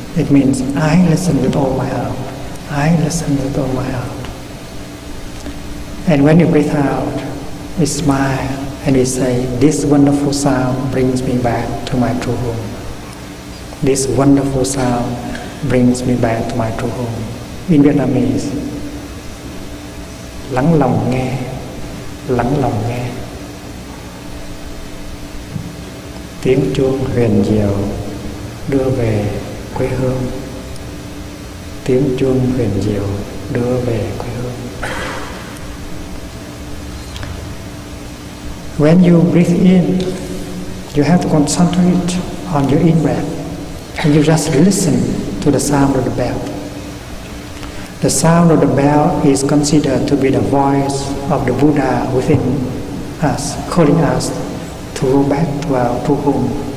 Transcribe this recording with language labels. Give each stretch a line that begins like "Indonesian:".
English: It means I listen with all my heart. I listen with all my heart. And when you breathe out, we smile and we say, this wonderful sound brings me back to my true home. This wonderful sound brings me back to my true home. In Vietnamese,
Vietnamese: lắng lòng nghe, lắng lòng nghe. Tiếng chuông huyền diệu đưa về quê hương. Tiếng chuông huyền diệu đưa về quê hương.
English: When you breathe in, you have to concentrate on your in-breath, and you just listen to the sound of the bell. The sound of the bell is considered to be the voice of the Buddha within us, calling us to go back to our true home.